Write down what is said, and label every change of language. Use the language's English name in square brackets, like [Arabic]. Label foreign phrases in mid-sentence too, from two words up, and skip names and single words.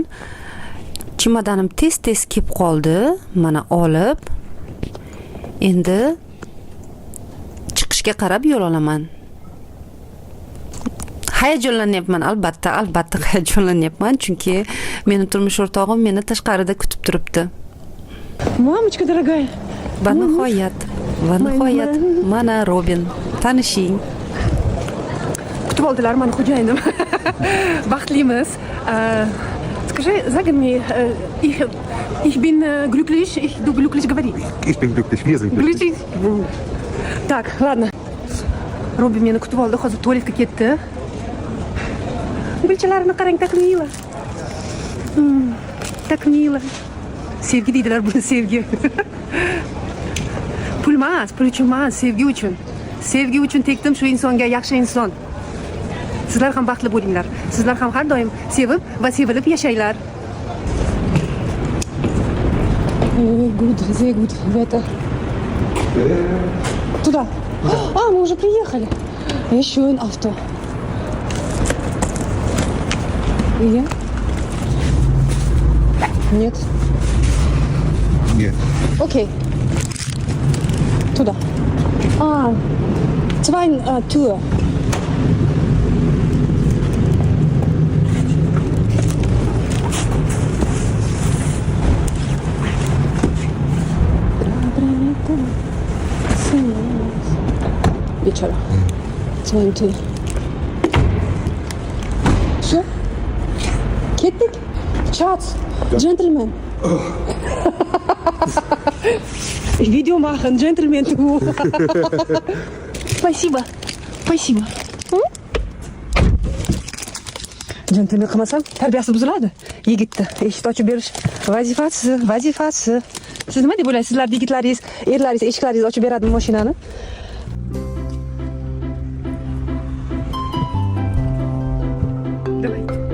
[Uzbek] Chemodanim tez kelib qoldi. Mana olib. Endi chiqishga qarab yo'l olaman. Hayajonlanyapman, albatta hayajonlanyapman, chunki meni turmush o'rtog'im meni tashqarida kutib turibdi. [Russian] Мамочка дорогая. [Uzbek] Va nihoyat, mana Robin, tanishing. Kutib oldilar meni xo'jayinim. Baxtlimiz. [Russian] Скажи, [German] sag mir, ich bin glücklich, du glücklich говори. Ich bin glücklich, wir sind glücklich. [Russian] Так, ладно. [Uzbek] Robin meni kutib oldi, hozir tualetga ketdi. Gulchalarini qarang, [Russian] так мило. Так мило. [Uzbek] Sevgi deydilar buni, sevgi. Pul uchun emas, sevgi uchun. Sevgi uchun tekdim shu insonga, yaxshi inson. Sizlar ham baxtli bo'linglar. Sizlar ham har doim sevib va sevilib yashanglar. [German] Sehr gut, Wetter. [Russian] Туда. Мы уже приехали. [German] Еще ein Auto. [Russian] Я? Нет. Нет. Окей. Туда. [German] Zwei Tür. [Russian] Вечера. [German] Zwei Tür. Все? Kettik? Schatz, Gentleman. Video machen, Gentleman. [Uzbek] Спасибо. Gentleman qilmasam tarbiyasi buziladi. Yigitni eshik ochib berish vazifasi. Siz nima deb o'ylaysiz? Sizlar yigitlaringiz, erlaringiz eshiklaringizni ochib beradimi mashinani? [Russian] Давай.